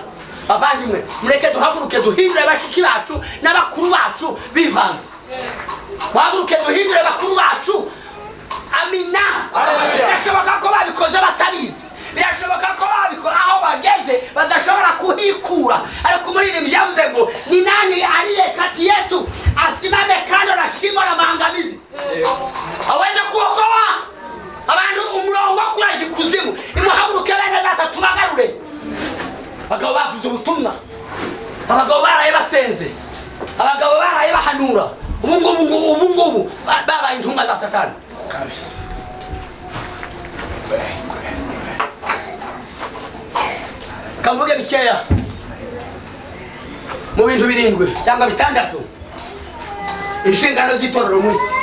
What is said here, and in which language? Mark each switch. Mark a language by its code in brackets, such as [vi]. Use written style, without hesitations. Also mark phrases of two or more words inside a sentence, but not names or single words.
[rw] Bavandimwe mureke duhaguruke duhindure bashiki bacu n'abakuru bacu bivanze. Muhaguruke duhindure bakuru bacu. Amina. Birashoboka ko babikoze batabizi, birashoboka ko babikora aho bageze badashobora kuhikura, ariko umuririmbyi yavuze ngo [sw] ni nani aliye kati yetu asimame kando na shimo la maangamizi aweze kuokoa [rw] abantu umurongo kuraje kuzimu. Imuhaguruke bene data tubagarure. Abagabo bavuze ubutumwa, abagabo baraye basenze, abagabo baraye bahanura, ubu ngubu babaye intumwa za Satani. Kavuge bikeya mu bintu birindwi cyangwa bitandatu inshingano z'itorero mu isi.